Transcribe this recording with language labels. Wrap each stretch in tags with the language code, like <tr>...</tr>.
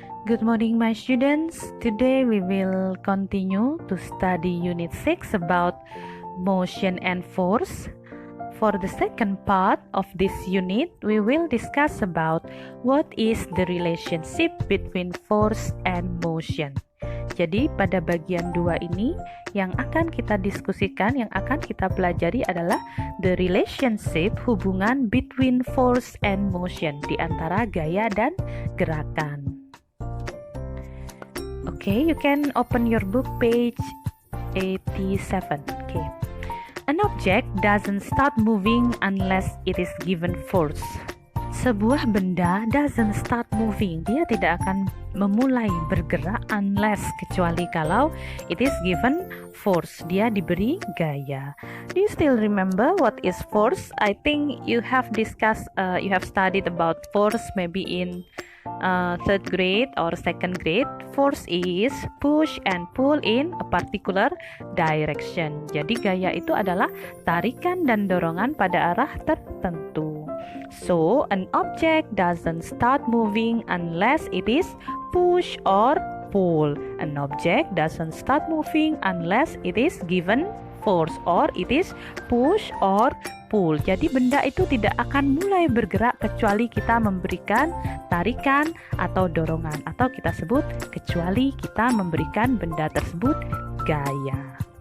<en>Good morning, my students. Today we will continue to study Unit 6 about motion and force. For the second part of this unit, we will discuss about what is the relationship between force and motion.</en> <id>Jadi pada bagian 2 ini yang akan kita diskusikan, yang akan kita pelajari adalah</id> <en>the relationship,</en> <id>hubungan</id> <en>between force and motion,</en> <id>di antara gaya dan gerakan.</id> <en>Okay, you can open your book page 87. Okay. An object doesn't start moving unless it is given force.</en> <id>Sebuah benda</id> <en>doesn't start moving,</en> <id>dia tidak akan memulai bergerak</id> <en>unless,</en> <id>kecuali kalau</id> <en>it is given force,</en> <id>dia diberi gaya.</id> <en>Do you still remember what is force? I think you have discussed, you have studied about force maybe in third grade or second grade. Force is push and pull in a particular direction.</en> <id>Jadi gaya itu adalah tarikan dan dorongan pada arah tertentu.</id> <en>So, an object doesn't start moving unless it is push or pull. An object doesn't start moving unless it is given force or it is push or pull.</en> <id>Jadi benda itu tidak akan mulai bergerak kecuali kita memberikan tarikan atau dorongan, atau kita sebut kecuali kita memberikan benda tersebut gaya.</id>